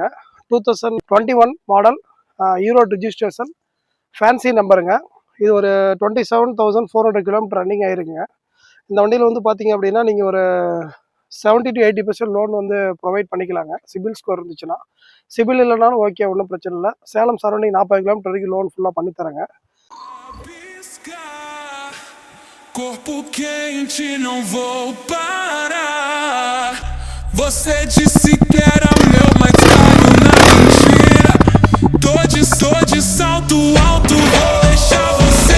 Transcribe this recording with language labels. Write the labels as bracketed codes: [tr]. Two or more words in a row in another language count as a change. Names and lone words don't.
[ta] 2021 மாடல், ஈரோடு ரிஜிஸ்ட்ரேஷன், ஃபேன்சி நம்பருங்க. இது ஒரு 27,400 [en] kilometre running [ta] ஆயிருக்குங்க. இந்த வண்டியில் வந்து பார்த்தீங்க அப்படின்னா நீங்கள் ஒரு 70 to 80% லோன் வந்து ப்ரொவைட் பண்ணிக்கலாங்க, [en] CIBIL score [ta] இருந்துச்சுன்னா. சிபில் இல்லைனாலும் ஓகே, ஒன்றும் பிரச்சனை இல்லை. சேலம் சரௌண்டிங் 40 கிலோமீட்டர் வரைக்கும் லோன் ஃபுல்லாக பண்ணித்தரேங்க. [pt] Corpo quente, não vou parar. Você disse que era meu, mas caiu na mentira. Tô de salto alto, vou deixar você.